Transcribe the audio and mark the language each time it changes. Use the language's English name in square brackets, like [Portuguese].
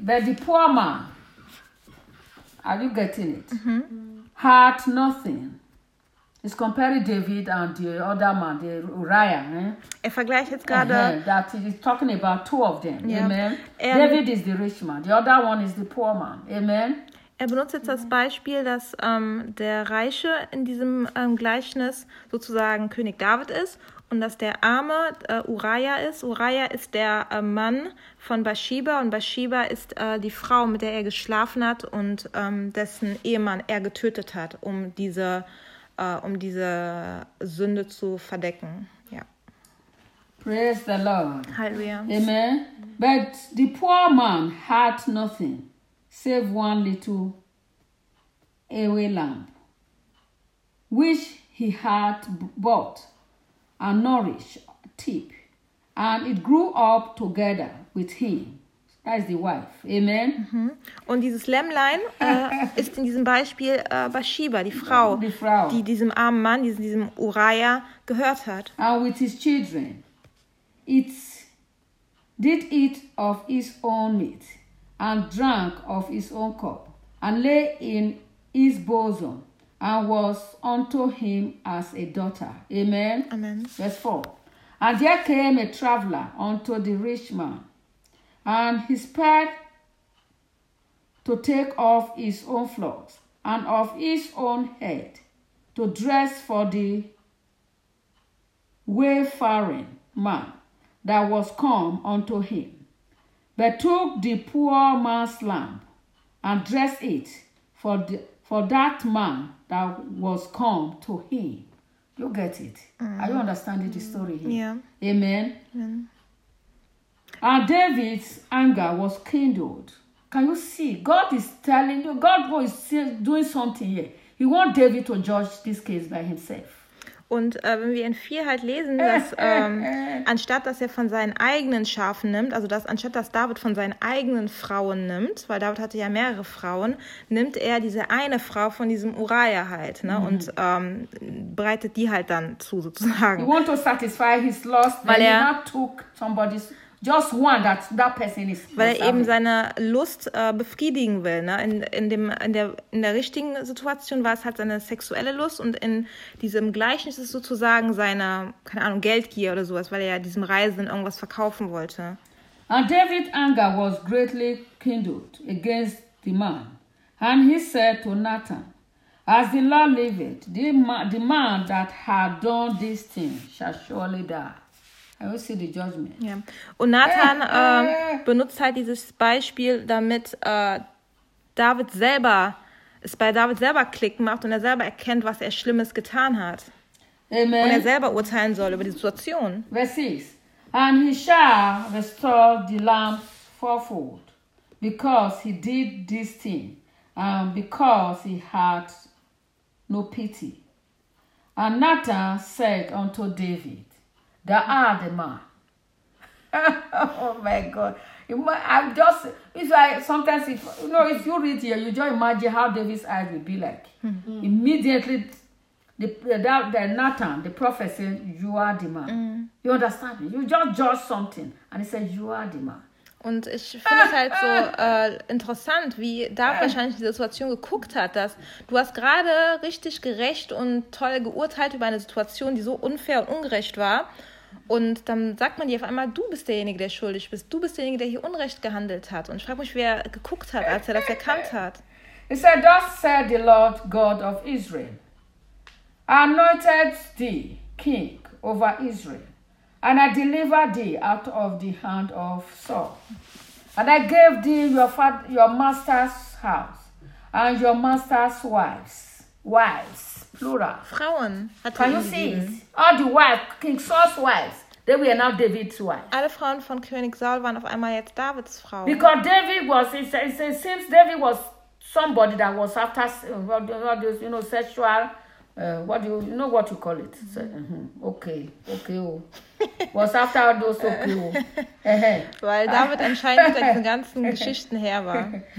[English] But the poor man, are you getting it? Mm-hmm. Had nothing. He's comparing David and the other man, the Uriah. [German] Er vergleicht jetzt gerade. [English] That he is talking about two of them. Yeah. Amen. David is the rich man. The other one is the poor man. Amen. [German] Er benutzt jetzt das Beispiel, dass der Reiche in diesem Gleichnis sozusagen König David ist und dass der Arme Uriah ist. Uriah ist der Mann von Bathsheba und Bathsheba ist die Frau, mit der er geschlafen hat und dessen Ehemann er getötet hat, um diese Sünde zu verdecken. Ja. [English] Praise the Lord. [German] Halleluja. [English] Amen. But the poor man had nothing. Save one little away lamb, which he had bought and nourished deep, and it grew up together with him as the wife. Amen. Mm-hmm. [German] Und dieses Lämmlein ist in diesem Beispiel Bathsheba, die Frau, die diesem armen Mann, diesem Uriah gehört hat. [English] And with his children, it did eat of his own meat. And drank of his own cup, and lay in his bosom, and was unto him as a daughter. Amen. Amen. Verse 4. And there came a traveler unto the rich man, and he spared to take off his own clothes and of his own head to dress for the wayfaring man that was come unto him, but took the poor man's lamp and dressed it for that man that was come to him. You get it? Mm. Are you understanding the story here? Yeah. Amen. Amen. And David's anger was kindled. Can you see? God is telling you, God is doing something here. He wants David to judge this case by himself. [German] Und wenn wir in 4 halt lesen, dass anstatt dass er von seinen eigenen Schafen nimmt, also dass anstatt dass David von seinen eigenen Frauen nimmt, weil David hatte ja mehrere Frauen, nimmt er diese eine Frau von diesem Uriah halt, ne, mhm, und bereitet die halt dann zu sozusagen. [English] He wants to satisfy his lust, [German] weil er [English] not took somebody's, just one that person is. [German] Weil er eben seine Lust befriedigen will, ne? In der richtigen Situation war es halt seine sexuelle Lust und in diesem Gleichen ist es sozusagen seine, keine Ahnung, Geldgier oder sowas, weil er ja diesem Reisenden irgendwas verkaufen wollte. [English] And David's anger was greatly kindled against the man, and he said to Nathan, as the Lord liveth, the man that had done this thing shall surely die. I will see the judgment. Yeah. [German] Und Nathan benutzt halt dieses Beispiel, damit David selber Klick macht und er selber erkennt, was er Schlimmes getan hat. Amen. Und er selber urteilen soll über die Situation. Vers 6. [English] And he shall restore the lamb fourfold, because he did this thing, and because he had no pity. And Nathan said unto David, there are the man. Oh my God. If you read here, you just imagine how David's eyes will be like. Mm-hmm. Immediately, the Nathan, the prophet said, you are the man. Mm. You understand me? You just judge something. And he said, you are the man. [German] Und ich finde es halt so interessant, wie David wahrscheinlich die Situation geguckt hat, dass du hast gerade richtig gerecht und toll geurteilt über eine Situation, die so unfair und ungerecht war. Und dann sagt man dir auf einmal, du bist derjenige, der schuldig bist. Du bist derjenige, der hier Unrecht gehandelt hat. Und ich frage mich, wie er geguckt hat, als er das erkannt hat. [English] He said, thus said the Lord God of Israel, anointed thee king over Israel, and I delivered thee out of the hand of Saul, and I gave thee your master's house and your master's wives. Plural. [German] Frauen. [English] Can you see it? All the wives, King Saul's wives, they were now David's wives. [German] Alle Frauen von König Saul waren auf einmal jetzt Davids Frauen. [English] Because David was, it says, since David was somebody that was after, sexual, what you call it? Mm-hmm. Was after all those, okay. [German] Weil David anscheinend hinter diesen ganzen Geschichten her war.